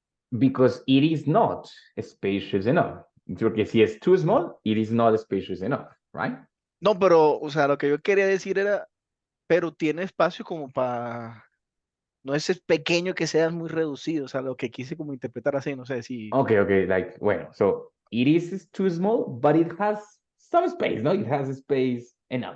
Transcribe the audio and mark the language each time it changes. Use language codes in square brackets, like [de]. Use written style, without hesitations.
[en] Because it is not spacious enough. [es] Porque si es [en] too small, it is not spacious enough, right? [es] No, pero, o sea, lo que yo quería decir era, pero tiene espacio como para, no es pequeño que sea muy reducido, o sea, lo que quise como interpretar así, no sé si. [en] Okay, like, bueno, so it is too small, but it has some space, no? It has space enough,